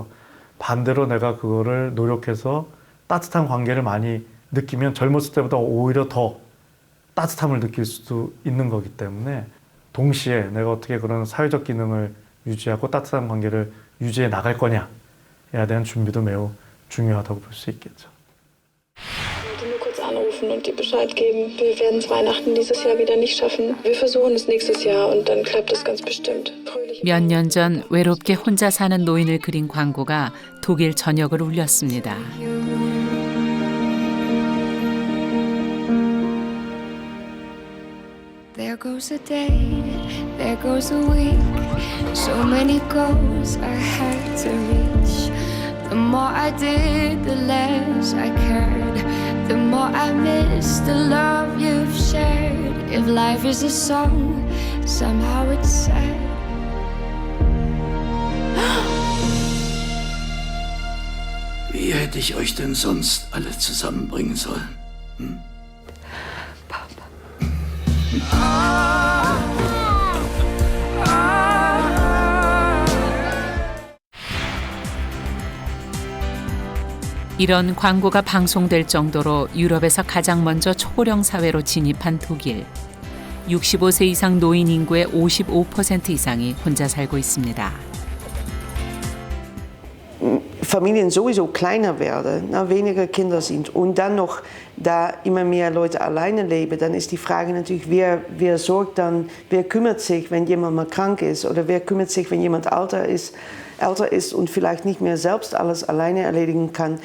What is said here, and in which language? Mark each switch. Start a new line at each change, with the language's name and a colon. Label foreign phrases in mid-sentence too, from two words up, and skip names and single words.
Korean: 반대로 내가 그거를 노력해서 따뜻한 관계를 많이 느끼면 젊었을 때보다 오히려 더 따뜻함을 느낄 수도 있는 거기 때문에 동시에 내가 어떻게 그런 사회적 기능을 유지하고 따뜻한 관계를 유지해 나갈 거냐에 대한 준비도 매우 중요하다고 볼 수 있겠죠.
German: Nur kurz anrufen und dir Bescheid geben. Wir werden es Weihnachten dieses Jahr wieder nicht schaffen. Wir versuchen es nächstes Jahr und dann klappt es ganz bestimmt.
Korean: 몇 년 전 외롭게 혼자 사는 노인을 그린 광고가 독일 전역을 울렸습니다.
English: There goes a day, there goes a week. So many goals I had to reach. The more I did, the less I cared. The more I missed the love you've shared. If life is a song, somehow it's sad.
German: Wie hätte ich euch denn sonst alle zusammenbringen sollen? Hm?
Korean: 이런 광고가 방송될 정도로 유럽에서 가장 먼저 초고령 사회로 진입한 독일. 65세 이상 노인 인구의 55% 이상이 혼자 살고 있습니다.
German: Familien sowieso kleiner werden, weniger Kinder sind und dann noch, da immer mehr Leute alleine leben, dann ist die Frage natürlich, wer sorgt dann, wer kümmert sich, wenn jemand mal krank ist oder wer kümmert sich, wenn jemand älter ist und vielleicht nicht mehr selbst alles alleine erledigen kann.